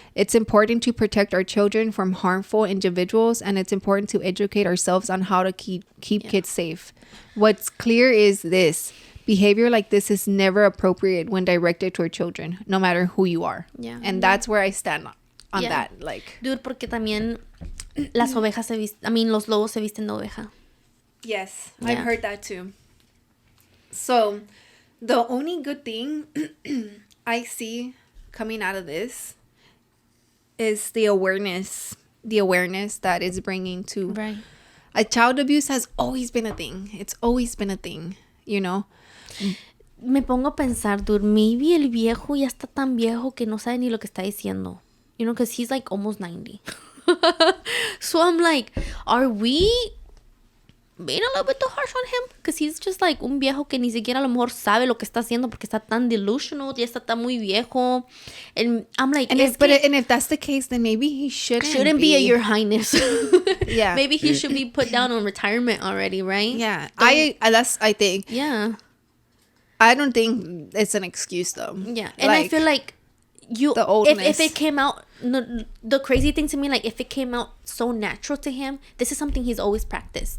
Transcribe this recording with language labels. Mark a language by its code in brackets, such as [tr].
[en] It's important to protect our children from harmful individuals, and it's important to educate ourselves on how to keep kids safe. What's clear is this. Behavior like this is never appropriate when directed toward children, no matter who you are. Yeah. And that's where I stand on that. Like, [es] dude, porque también las ovejas los lobos se visten de oveja. [en] Yes, I've heard that too. So, the only good thing I see coming out of this is the awareness that it's bringing to. Right. Child abuse has always been a thing. It's always been a thing, you know. [es] Me pongo a pensar, dude, [en] maybe [es] el viejo ya está tan viejo que no sabe ni lo que está diciendo. [en] You know, because he's like almost 90. So I'm like, are we being a little bit too harsh on him? Because he's just like [es] un viejo que ni siquiera a lo mejor sabe lo que está haciendo porque está tan delusional, ya está tan muy viejo. [en] And I'm like, and if that's the case, then maybe he shouldn't be a Your Highness. Yeah. Maybe he should be put down on retirement already, right? Yeah. I think. Yeah. I don't think it's an excuse though. Yeah. And like, I feel like if it came out, the crazy thing to me, like if it came out so natural to him, this is something he's always practiced.